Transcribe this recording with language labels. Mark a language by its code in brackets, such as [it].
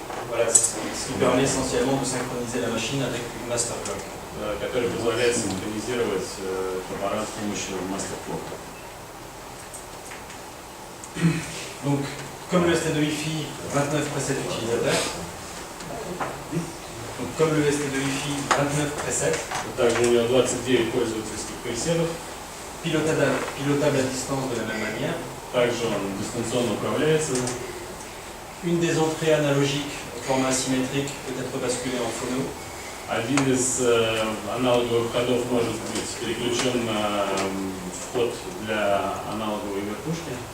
[fr] Voilà, ce qui permet essentiellement de synchroniser la machine avec une master clock. [ru] Который позволяет синхронизировать аппарат с помощью master clock. [fr] Donc, comme le ST2FI, 29 presets utilisateurs. Donc, comme le ST2FI, 29 presets. [ru] Также у него 29 пользовательских пресетов. [fr] Pilotable à distance de la même manière. [ru] Также он дистанционно управляется. [fr] Une des entrées analogiques au format asymétrique peut être basculée en phono. [ru] Один из аналоговых входов может быть переключен на вход для аналоговой верхушки.